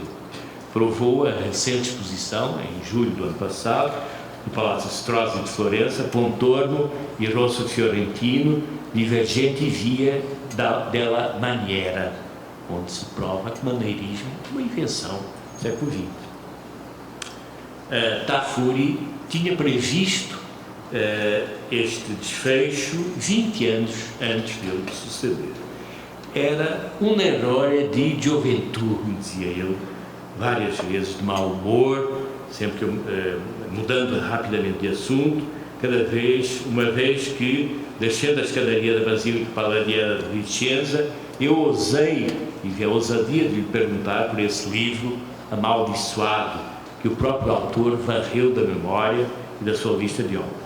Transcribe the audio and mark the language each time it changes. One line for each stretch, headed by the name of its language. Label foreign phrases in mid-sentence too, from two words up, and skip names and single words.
Portuguese: Provou a recente exposição, em julho do ano passado, no Palácio Strozzi de Florença, Pontormo e Rosso Fiorentino, Divergente via della maniera, onde se prova que maneirismo é uma invenção do século XX. Tafuri tinha previsto este desfecho 20 anos antes dele suceder.
Italian: Era um errore di gioventù,
Portuguese: dizia ele, várias vezes de mau humor, sempre mudando rapidamente de assunto, uma vez que, descendo a escadaria da Basílica Palladiana de Vicenza, eu tive a ousadia de lhe perguntar por esse livro amaldiçoado que o próprio autor varreu da memória e da sua lista de obras.